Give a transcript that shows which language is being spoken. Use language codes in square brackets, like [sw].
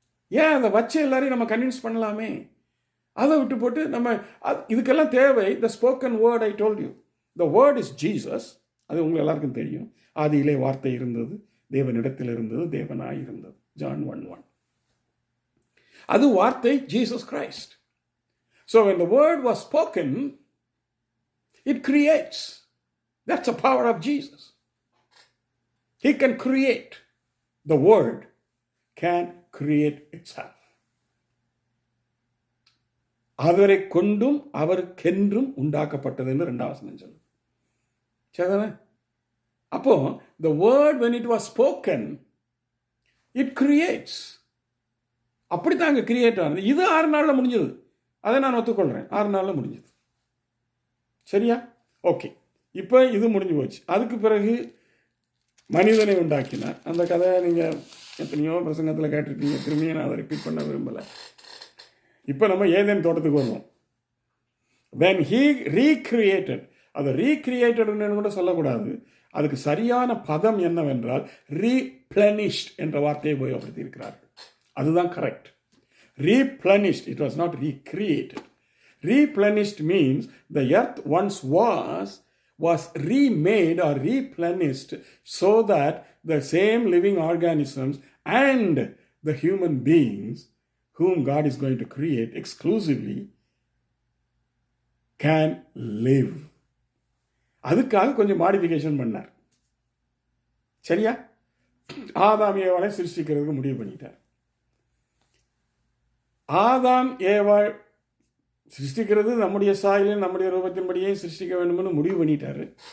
[ta] ஏன் அதை வச்சு எல்லாரையும் நம்ம கன்வின்ஸ் பண்ணலாமே? அதை விட்டு போட்டு நம்ம இதுக்கெல்லாம் தேவை [en] The spoken word. I told you, the word is Jesus. [ta] அது உங்களுக்கு எல்லாருக்கும் தெரியும். ஆதியிலே வார்த்தை இருந்தது, தேவனிடத்தில் இருந்தது, தேவனாய் இருந்தது. John 1:1. அது வார்த்தை Jesus Christ. [en] So when the word was spoken, it creates. That's the power of Jesus. He can create. The word can create itself. [ta] அவரை கொண்டும் அவருக்கென்றும் உண்டாக்கப்பட்டது என்று 2ஆம் வசனம் சொல்லுது. சரிதானே? அப்போ [en] the word when it was spoken, it creates. [ta] அப்படித்தான் அங்கே கிரியேட் ஆனது. இது 6 நாளில் முடிஞ்சது. அதை நான் ஒத்துக்கொள்கிறேன், 6 நாளில் முடிஞ்சது. சரியா? ஓகே, இப்போ இது முடிஞ்சு போச்சு. அதுக்கு பிறகு மனிதனை உண்டாக்கினார். அந்த கதையை நீங்கள் எத்தனையோ பிரசங்கத்தில் கேட்டிருக்கீங்க, திரும்பியும் நான் அதை ரிப்பீட் பண்ண விரும்பலை. இப்போ நம்ம ஏதேன் தோட்டத்துக்கு வருவோம். [en] when he recreated, [ta] அதை ரீக்ரியேட்டட்னு கூட சொல்லக்கூடாது, அதுக்கு சரியான பதம் என்னவென்றால் replenished என்ற வார்த்தையை உபயோகப்படுத்தி இருக்கிறார்கள். அதுதான் correct. [en] Replenished, it was not recreated. Replenished means the earth once was remade or replenished so that the same living organisms and the human beings whom God is going to create exclusively can live. [ta] அதுக்காக கொஞ்சம் modification பண்ணார். சரியா? ஆதாம் ஏவாளை சிருஷ்டிக்கிறதுக்கு முடிவு பண்ணிட்டார். ஆதாம் ஏவாள் சிருஷ்டிக்கிறது நம்முடைய சாயலில் நம்முடைய ரூபத்தின்படியே சிருஷ்டிக்க வேண்டும்னு முடிவு பண்ணிட்டாரு.